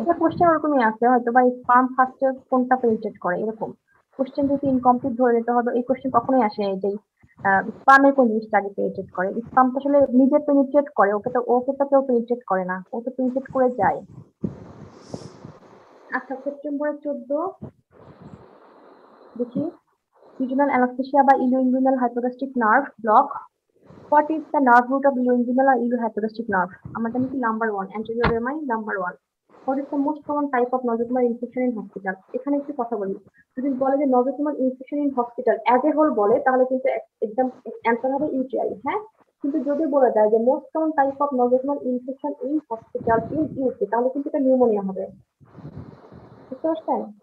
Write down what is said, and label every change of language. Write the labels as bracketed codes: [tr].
[bn] এটা কোশ্চেন ওরকমই আছে, হয়তো বা স্পার্ম ফার্স্টে কোনটা পেনিট্রেট করে এরকম। কোশ্চেন যদি ইনকমপ্লিট ধরে নিতে হবে, এই কোশ্চেন কখনোই আসে যে স্পার্মের কোন জিনিসটা আগে পেনিট্রেট করে। স্পার্ম তো আসলে নিজে পেনিট্রেট করে, ওকে তো কেউ পেনিট্রেট করে না, ও তো পেনিট্রেট করে যায়। আচ্ছা, সেপ্টেম্বরের 14 দেখি, [en] regional anesthesia by ilioinguinal hypogastric nerve block. What is the nerve root of ilioinguinal or iliohypogastric nerve? [bn] আমরা জানি কি number 1 anterior rami number 1. [en] What is the most common type of nosocomial infection in hospital? [bn] এখানে একটু কথা বলি। যদি বলে যে [en] nosocomial infection in hospital as a whole [bn] বলে, তাহলে কিন্তু একদম অ্যান্সার হবে UTI, হ্যাঁ। কিন্তু যদি বলে দেয় যে [en] most common type of nosocomial infection in hospital in UK, [bn] তাহলে কিন্তু এটা নিউমোনিয়া হবে। বুঝতে পারছেন?